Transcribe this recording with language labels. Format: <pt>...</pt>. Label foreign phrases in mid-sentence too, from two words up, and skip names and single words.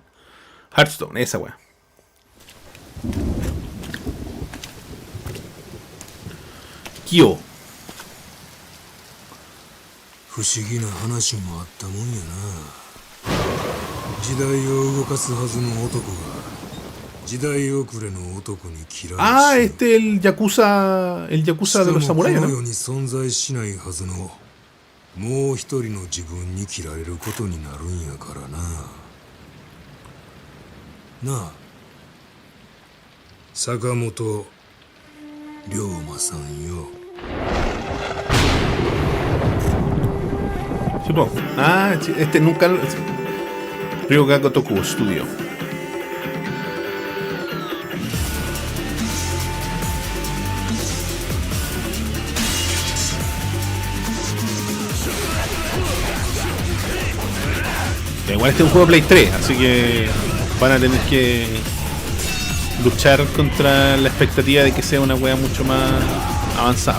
<es>Hearthstone, esa weá. Kyo.</es> <ja>不思議な話もあったもんやな。時代を動かすはずの男が時代遅れの男に嫌われて</ja> <es>el Yakuza de los samuráis,</es> <ja>この</ja> <es>¿no?</es> <ja>世に存在しないはずのもう一人の自分に切られることになるんやからな。なあ、坂本龍馬さんよ。</ja> <es>Sí, po. Ah, este nunca. Ryoga Gotoku Studio. Igual este es un juego de Play 3, así que van a tener que luchar contra la expectativa de que sea una wea mucho más avanzada.</es>